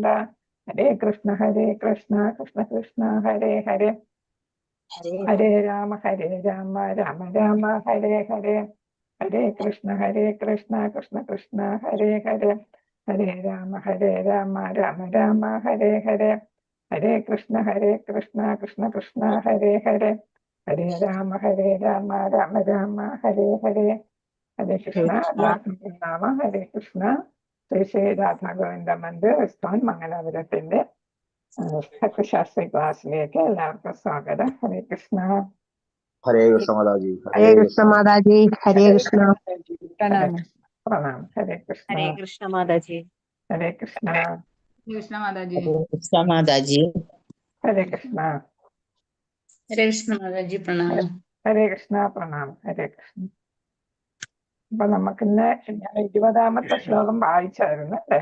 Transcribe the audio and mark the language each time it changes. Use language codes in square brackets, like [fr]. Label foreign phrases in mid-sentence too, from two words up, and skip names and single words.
[sa] ഹരേ കൃഷ്ണ കൃഷ്ണ കൃഷ്ണ ഹരേ ഹരേ, ഹരേ രാമ രാമ രാമ ഹരേ ഹരേ, ഹരേ കൃഷ്ണ കൃഷ്ണ കൃഷ്ണ ഹരേ ഹരേ, ഹരേ രാമ രാമ രാമ ഹരേ ഹരേ, ഹരേ കൃഷ്ണ കൃഷ്ണ കൃഷ്ണ ഹരേ ഹരേ, ഹരേ രാമ രാമ രാമ ഹരേ ഹരേ. [ml] ഹരേ കൃഷ്ണ. എല്ലാവർക്കും പ്രണാമ. ഹരേ കൃഷ്ണ. ശ്രീ ശ്രീ രാധാ ഗോവിന്ദ മന്ദിർ ഇസ്കോൺ മംഗലാപുരത്തിന്റെ തത്വശാസ്ത്രി ക്ലാസ്സിലേക്ക് എല്ലാവർക്കും സ്വാഗതം. ഹരേ കൃഷ്ണ. [hi] हरे कृष्ण माताजी, हरे कृष्ण माताजी, हरे कृष्ण। [ml] പ്രണാമം. പ്രണാം. ഹരേ കൃഷ്ണ. ഹരേ കൃഷ്ണ മാതാജി. ഹരേ കൃഷ്ണ. കൃഷ്ണ മാതാജി. കൃഷ്ണ മാതാജി. ഹരേ കൃഷ്ണ. ഹരേ കൃഷ്ണ മാതാജി പ്രണാമം. ഹരേ കൃഷ്ണ. പ്രണാം. ഹരേ കൃഷ്ണ. അപ്പൊ നമുക്കിന്ന് ഞാൻ 20ാമത്തെ ശ്ലോകം വായിച്ചായിരുന്നു അല്ലേ?